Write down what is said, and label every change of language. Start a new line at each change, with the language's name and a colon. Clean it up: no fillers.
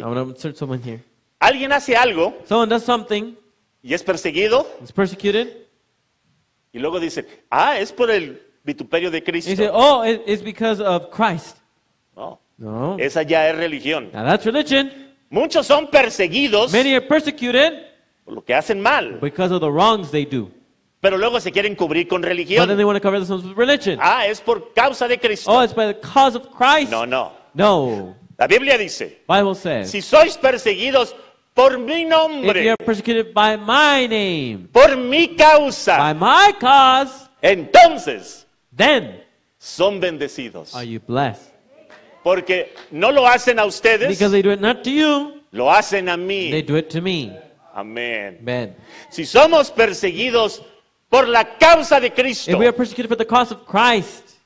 English: I want to insert someone here.
Spanish: Alguien hace algo
English: Someone does something,
Spanish: y es perseguido
English: is persecuted,
Spanish: y luego dice, es por el vituperio de
English: and you say,
Spanish: Cristo.
English: oh, it's because of Christ.
Spanish: No,
English: No.
Spanish: esa ya es religión.
English: Now that's religion.
Spanish: Muchos son perseguidos
English: Many are persecuted
Spanish: por lo que hacen mal.
English: because of the wrongs they do.
Spanish: Pero luego se quieren cubrir con
English: But then
Spanish: religión.
English: they want to cover themselves with religion.
Spanish: Ah, es por causa de Cristo.
English: Oh, it's by the cause of Christ.
Spanish: No, no.
English: No.
Spanish: La Biblia dice,
English: Bible says,
Spanish: si sois perseguidos por mi
English: if you
Spanish: nombre,
English: are persecuted by my name,
Spanish: por mi causa,
English: by my cause,
Spanish: entonces
English: then
Spanish: son bendecidos.
English: are you blessed.
Spanish: Porque no lo hacen a ustedes,
English: Because they do it not to you,
Spanish: lo hacen a
English: they
Spanish: mí.
English: do it to me.
Spanish: Amén.
English: Amen.
Spanish: Si somos perseguidos por la causa de Cristo,
English: If we are persecuted for the cause of Christ,